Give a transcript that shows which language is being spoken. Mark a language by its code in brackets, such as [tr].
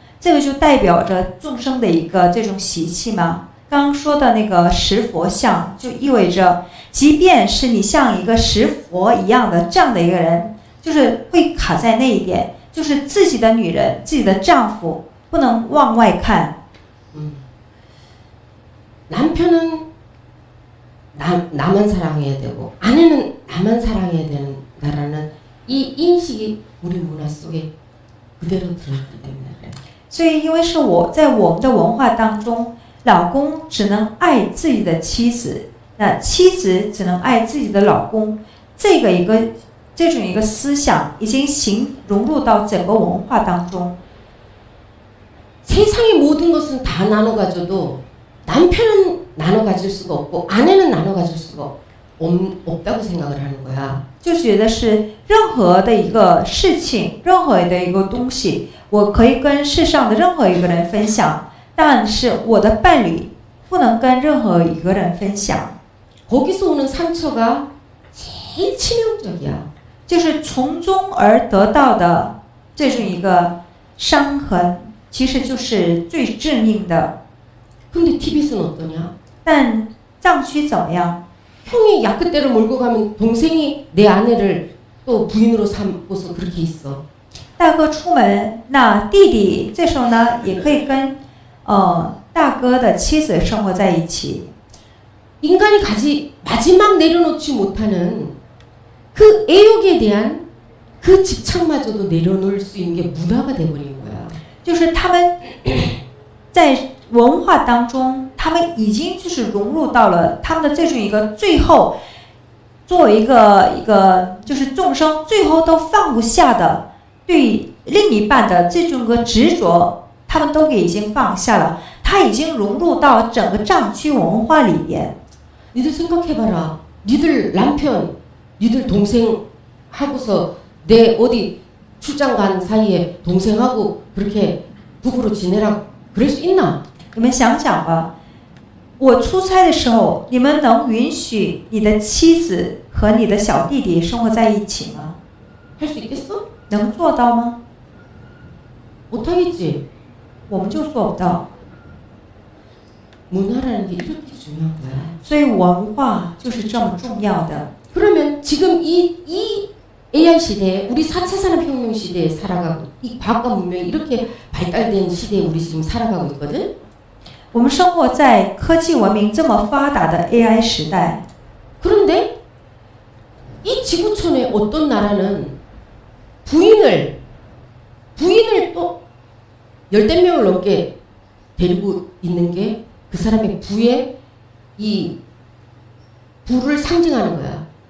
[zh] 这个就代表着众生的一个这种习气吗？刚刚说的那个石佛像，就意味着，即便是你像一个石佛一样的这样的一个人，就是会卡在那一点，就是自己的女人、自己的丈夫不能往外看。 [ko] 남편은 나만 사랑해야 되고 아내는 나만 사랑해야 된다라는 이 인식이 우리 문화 속에 그대로 들어있기 때문에 그래요. [zh] 所以，因为是在我们的文化当中，老公只能爱自己的妻子，那妻子只能爱自己的老公，这种一个思想已经融入到整个文化当中。 [ko] 세상의 모든 것은 다 나눠 가져도 남편은 나눠 가질 수가 없고 아내는 나눠 가질 수가 없다고 생각을 하는 거야. [zh] 就觉得是任何的一个事情，任何的一个东西，我可以跟世上的任何一个人分享，但是我的伴侣不能跟任何一个人分享。 [ko] 거기서 오는 상처가 제일 치명적이야. [zh] 就是从中而得到的这种一个伤痕，其实就是最致命的。 [ko] 근데 티벳은 어떠냐? [zh] 但藏区怎么样？ [ko] 형이 야크대로 몰고 가면 동생이 내 아내를 또 부인으로 삼고서 그렇게 있어. [zh] 大哥出门，那弟弟这时候呢，也可以跟大哥的妻子生活在一起。 [ko] 인간이 마지막 내려놓지 못하는 그 애욕에 대한 그 집착마저도 내려놓을 수 있는 게 문화가 돼버린 거야. [zh] 就是他们在文化当中，他们已经就是融入到了他们的这种一个最后，作为一个就是众生最后都放不下的对另一半的这种个执着，他们都已经放下了，它已经融入到整个藏区文化里边。 [ko] 니들 생각해봐라. 니들 남편, 니들 동생 하고서 내 어디 출장 간 사이에 동생하고 그렇게 부부로 지내라 그럴 수 있나? [zh] 你们想想吧，我出差的时候，你们能允许你的妻子和你的小弟弟生活在一起吗？ [ko] 할 수 있겠어? [zh] 能做到吗？ [ko] 못하겠지. [zh] 我们就做不到。 [ko] 문화라는 게 이렇게 중요한 거야. [zh] 所以文化就是这么重要的。 [ko] 그러면 지금 이 AI 시대에 우리 4차 산업혁명 시대에 살아가고 이 과학과 문명이 이렇게 발달된 시대에 우리 지금 살아가고 있거든. [zh] 我们生活在科技文明这么发达的 AI 时代， [ko] 그런데 이 지구촌에 어떤 나라는 부인을 또 열댓 명을 넘게 데리고 있는 게 그 사람의 부의 이 부를 상징하는 거야.